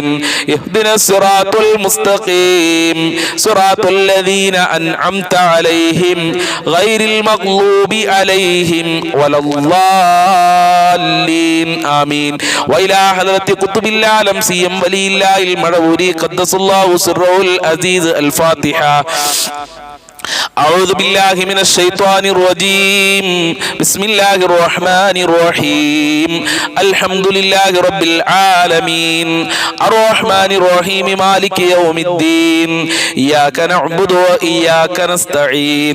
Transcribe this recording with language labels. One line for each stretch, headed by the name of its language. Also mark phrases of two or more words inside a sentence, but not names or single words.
Arabic: اهدنا الصراط المستقيم صراط الذين أنعمت عليهم غير المغضوب عليهم ولا الضالين. ആമീൻ. وإلى حضرة قطب العالم سيم ولي الله المعروري قدس الله سره العزيز. الفاتحة. أعوذ بالله من الشيطان الرجيم. بسم الله الرحمن الرحيم. الحمد لله رب العالمين الرحمن الرحيم مالك يوم الدين. إياك نعبد وإياك نستعين.